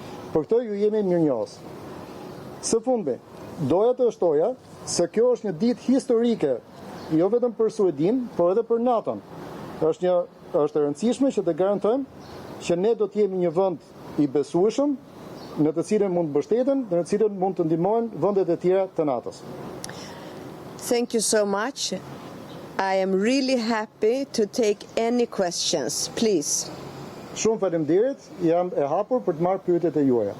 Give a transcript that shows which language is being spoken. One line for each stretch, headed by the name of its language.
Albanian: Për këtë ju jemi mirënjohës. Së fundmi, doja të shtoja se kjo është një ditë historike, jo vetëm për Suedin, por edhe për NATO-n. Është e rëndësishme që të garantojmë që ne do të jemi një vend i besueshëm, në të cilën mund të mbështeten dhe në të cilën mund të ndihmojnë vendet e tjera të NATO-s.
English: Thank you so much. I am really happy to take any questions, please.
Albanian: Shumë faleminderit, jam e hapur për të marrë pyetjet e juaja.